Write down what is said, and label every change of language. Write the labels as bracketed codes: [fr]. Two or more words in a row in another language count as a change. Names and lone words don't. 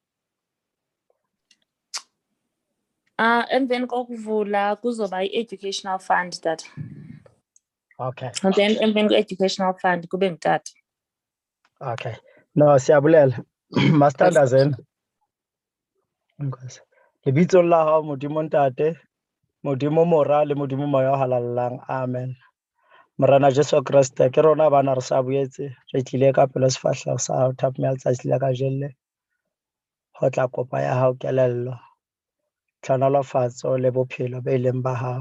[xh] Emveni kokuvula kuzoba i- [en] educational fund [xh] tata. Okay. [en] And then [xh] emveni kwe- [en] educational fund [xh] kube ngutata. [en] Okay. No, [xh] siyabulela. Mastandazeni. Nkosi. [st] Lebitso la hao Modimo ntate, Modimo morale, Modimo moya halalang. Amen. Morana Jesu Kriste ke rona bana re sa boetse re tlile ka pelo sefahleho sa hao thapmela tsatsi la kajeno ho tla kopa ya hao kelello tlhonolofatso le bophelo be leng ba hao.